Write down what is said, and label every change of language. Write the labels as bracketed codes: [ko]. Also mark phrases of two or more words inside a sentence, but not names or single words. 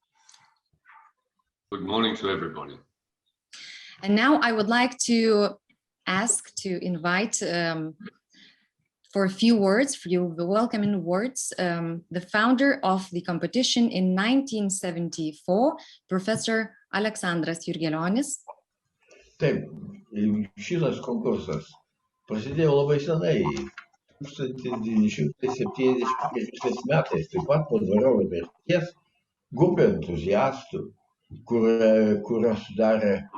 [en] Good morning to everybody. And now I would like to invite for a few words, for you, the welcoming words, the founder of the competition in 1974, Professor Aleksandras Jurgelionis. [lt] Taip, šitas konkursas prasidėjo labai senai, 1971 metais, taip pat po Dvariono mirties, grupė entuziastų, kurią sudarė